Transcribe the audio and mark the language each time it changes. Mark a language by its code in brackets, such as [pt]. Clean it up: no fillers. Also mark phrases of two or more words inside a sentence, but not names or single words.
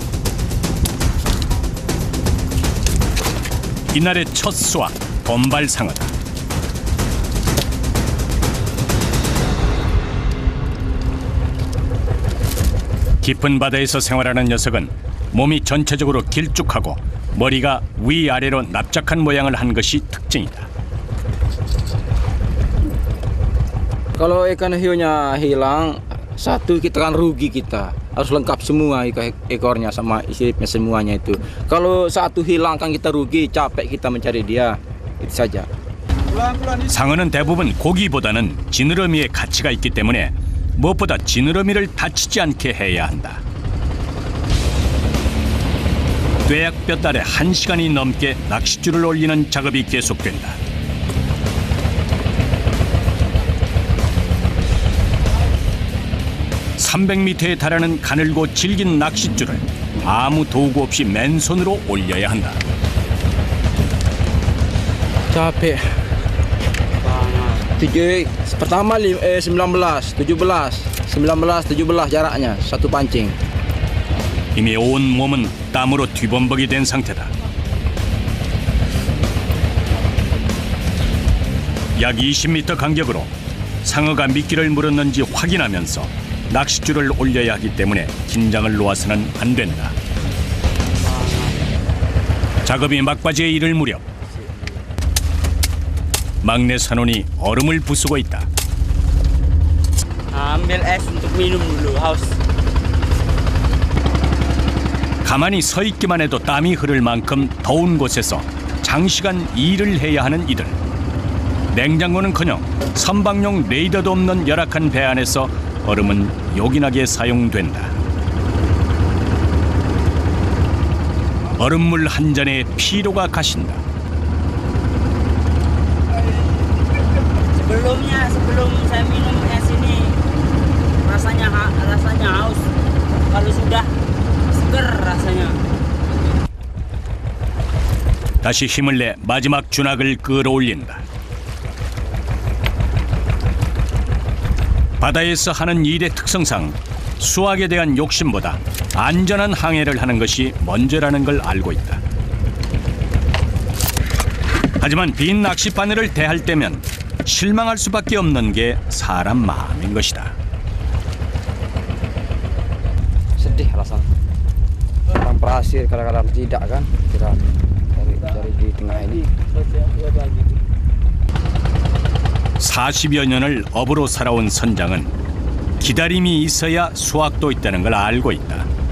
[ko] 이날의 첫 수확, 돈발상어다. 깊은 바다에서 생활하는 녀석은 몸이 전체적으로 길쭉하고 머리가 위아래로 납작한 모양을 한 것이 특징이다. [id] Kalau ikan hiunya hilang, satu kita kan rugi kita. Harus lengkap semua ekornya sama siripnya semuanya itu. Kalau satu hilang kan kita rugi, capek kita mencari dia. Itu saja. [ko] 상어는 대부분 고기보다는 지느러미에 가치가 있기 때문에 무엇보다 지느러미를 다치지 않게 해야 한다. 뙤약볕 아래 1시간이 넘게 낚싯줄을 올리는 작업이 계속된다. (300m에) 달하는 가늘고 질긴 낚싯줄을 아무 도구 없이 맨손으로 올려야 한다. [id] Capek. Pertama 19, 17 jaraknya satu pancing. [ko] 이미 온 몸은 땀으로 뒤범벅이 된 상태다. 약 20m 간격으로 상어가 미끼를 물었는지 확인하면서 낚싯줄을 올려야 하기 때문에 긴장을 놓아서는 안 된다. 작업이 막바지에 이를 무렵 막내 선원이 얼음을 부수고 있다. [id] ambil es untuk minum dulu haus. [ko] 가만히 서 있기만 해도 땀이 흐를 만큼 더운 곳에서 장시간 일을 해야 하는 이들. 냉장고는커녕 선박용 레이더도 없는 열악한 배 안에서 얼음은 요긴하게 사용된다. 얼음물 한 잔에 피로가 가신다. [id] Sebelum saya minum es ini rasanya haus. Kalau sudah seger rasanya. [ko] 다시 힘을 내 마지막 준학을 끌어올린다. 바다에서 하는 일의 특성상 수확에 대한 욕심보다 안전한 항해를 하는 것이 먼저라는 걸 알고 있다. 하지만 빈 낚싯바늘을 대할 때면 실망할 수밖에 없는 게 사람 마음인 것이다. [id] Sedih rasanya. Kadang berhasil, kadang-kadang tidak kan. Kita dari di tengah ini. [ko] 40여 년을 어부로 살아온 선장은 기다림이 있어야 수확도 있다는 걸 알고 있다.